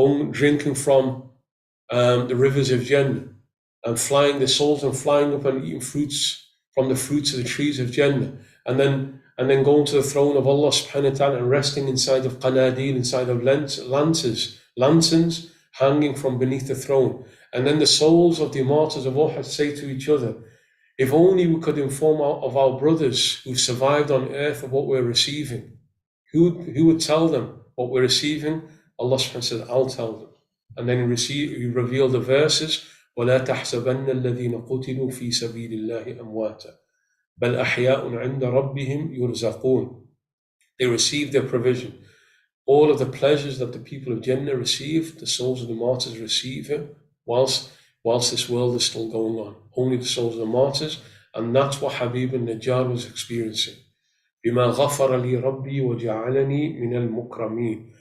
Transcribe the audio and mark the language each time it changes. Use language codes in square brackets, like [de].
[en] drinking from the rivers of Jannah, and flying their souls and flying up and eating fruits from the fruits of the trees of Jannah, and then going to the throne of Allah subhanahu wa ta'ala and resting inside of qanadil, inside of lanterns hanging from beneath the throne. And then the souls of the martyrs of Uhud say to each other, If only we could inform of our brothers who survived on earth of what we're receiving. Who would tell them what we're receiving? Allah subhanahu wa ta'ala says, I'll tell them. And then he revealed the verses, [ar] وَلَا تَحْسَبَنَّ الَّذِينَ قُتِلُوا فِي سَبِيلِ اللَّهِ أَمْوَاتًا بَلْ أَحْيَاءٌ عِنْدَ رَبِّهِمْ يُرْزَقُونَ. [en] They received their provision. All of the pleasures that the people of Jannah receive, the souls of the martyrs receive it, whilst this world is still going on. Only the souls of the martyrs, and that's what Habib al-Najjar was experiencing. [ar] بِمَا غَفَرَ لِي رَبِّي وَجَعَلَنِي مِنَ الْمُكْرَمِينَ.